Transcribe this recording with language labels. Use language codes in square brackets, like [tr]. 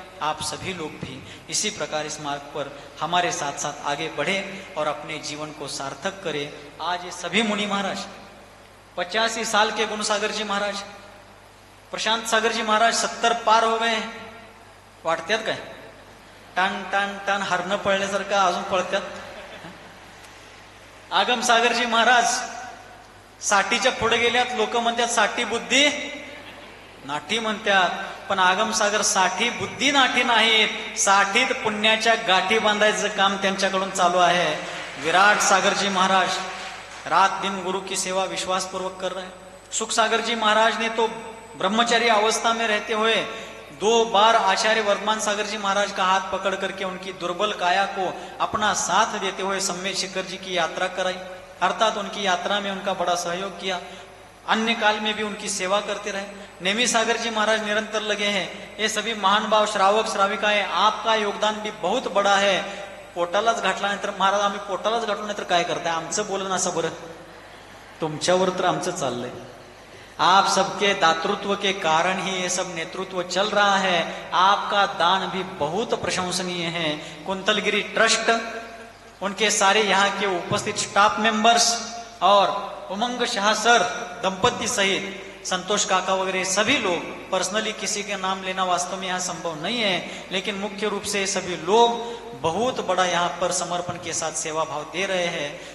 [hi] आप सभी लोग भी इसी प्रकार इस मार्ग पर हमारे साथ साथ आगे बढ़े और अपने जीवन को सार्थक करें। आज ये सभी मुनि महाराज, 85 साल के गुणसागर जी महाराज, प्रशांत सागर जी महाराज 70 पार हो गए, [mr] वाटत्यात काय? टन टन टन हरणं पळल्यासारखं अजून पळत्यात. आगम सागर जी महाराज 60च्या पुढे गेल्यात. लोक म्हणतात 60 बुद्धी नाठी म्हणतात, पण आगम सागर 60 बुद्धी नाठी नाहीत, 60 पुण्याच्या गाठी बांधायचं काम त्यांच्याकडून चालू आहे. [hi] विराट सागर जी महाराज रात दिन गुरु की सेवा विश्वास पूर्वक कर रहे हैं. सुख सागर जी महाराज ने तो ब्रह्मचारी अवस्था में रहते हुए 2 बार आचार्य वर्धमान सागर जी महाराज का हाथ पकड़ करके उनकी दुर्बल काया को अपना साथ देते हुए सम्मेद शिखर जी की यात्रा कराई, अर्थात उनकी यात्रा में उनका बड़ा सहयोग किया. अन्य काल में भी उनकी सेवा करते रहे. नेमी सागर जी महाराज निरंतर लगे हैं. ये सभी महान भाव श्रावक श्राविकाएं, आपका योगदान भी बहुत बड़ा है. [mr] पोटालाच घातल्यानंतर महाराज आम्ही पोटालाच घातलो नाही तर काय करताय, आमचं बोलणं असं बरं, तुमच्यावर तर आमचं चाललंय. [hi] आप सबके दातृत्व के कारण ही ये सब नेतृत्व चल रहा है. आपका दान भी बहुत प्रशंसनीय है. कुंतलगिरी ट्रस्ट, उनके सारे यहाँ के उपस्थित स्टाफ मेंबर्स और उमंग शाह सर दंपति सहित संतोष काका वगैरह सभी लोग, पर्सनली किसी के नाम लेना वास्तव में यहाँ संभव नहीं है, लेकिन मुख्य रूप से सभी लोग बहुत बड़ा यहाँ पर समर्पण के साथ सेवा भाव दे रहे हैं.